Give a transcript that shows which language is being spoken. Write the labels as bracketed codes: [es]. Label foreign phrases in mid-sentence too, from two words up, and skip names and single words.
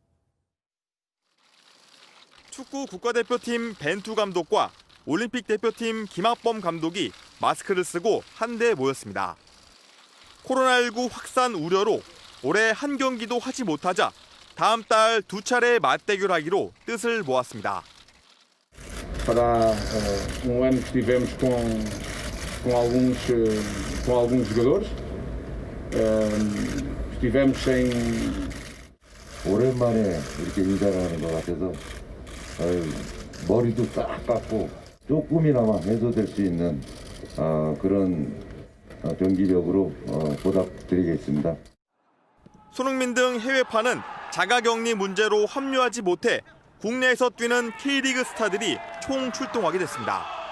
[ko] 축구 국가대표팀 벤투 감독과 올림픽 대표팀 김학범 감독이 마스크를 쓰고 한데 모였습니다. 코로나19 확산 우려로 올해 한 경기도 하지 못하자 다음 달 2차례 맞대결하기로 뜻을 모았습니다. [pt] Para ano que tivemos com alguns jogadores, estivemos sem. [ko] 오랜만에 이렇게 인사를 하는 것 같아서 머리도 싹 깎고 조금이나마 해소될 수 있는 그런 경기력으로 보답드리겠습니다. 손흥민 등 해외파는 자가격리 문제로 합류하지 못해 국내에서 뛰는 K리그 스타들이 총출동하게 됐습니다.